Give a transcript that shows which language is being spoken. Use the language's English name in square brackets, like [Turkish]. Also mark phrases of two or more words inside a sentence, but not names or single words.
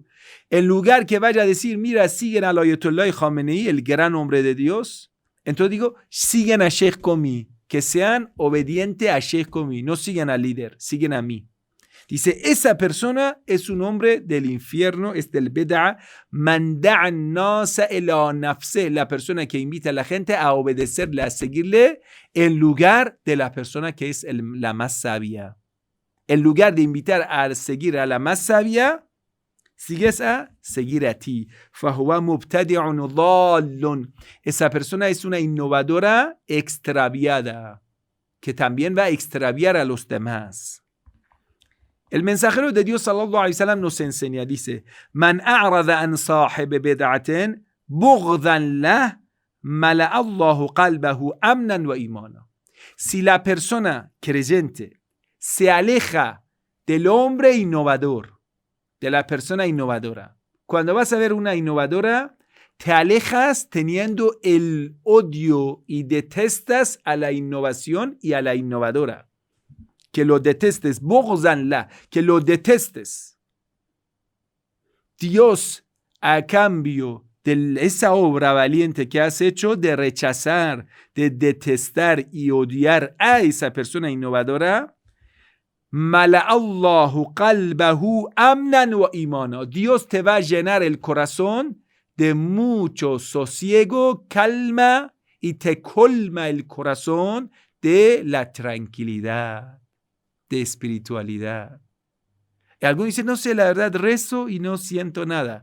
[Spanish] En lugar que vaya a decir, mira, siguen al Ayatollah Khamenei, el gran hombre de Dios, entonces digo, siguen a Sheikh Komi, que sean obedientes a Sheikh Komi, no sigan al líder, siguen a mí. Dice, esa persona es un hombre del infierno, es del bid'a, [Arabic] من دعا الناس إلى نفسه, [Spanish] la persona que invita a la gente a obedecerle, a seguirle, en lugar de la persona que es la más sabia. En lugar de invitar a seguir a la más sabia, sigues a seguir a ti. [Arabic] فَهُوَ مُبْتَدِعٌ ضَالٌ. [Spanish] Esa persona es una innovadora extraviada, que también va a extraviar a los demás. El mensajero de Dios [Arabic] صلى الله عليه وسلم [Spanish] nos enseña, dice, [Arabic] من أعرض عن صاحب بدعة بغضا له ملأ الله قلبه أمنا وإيمانا. [Spanish] Si la persona creyente se aleja del hombre innovador, de la persona innovadora, Cuando vas a ver una innovadora, te alejas teniendo el odio y detestas a la innovación y a la innovadora. Que lo detestes, bogzanla, que lo detestes. Dios, a cambio de esa obra valiente que has hecho de rechazar, de detestar y odiar a esa persona innovadora, [Arabic] ملأ الله قلبه أمنا وإيمانا. [Spanish] Dios te va a llenar el corazón de mucho sosiego, calma, y te colma el corazón de la tranquilidad, de espiritualidad. Y algunos dicen, no sé, la verdad rezo y no siento nada.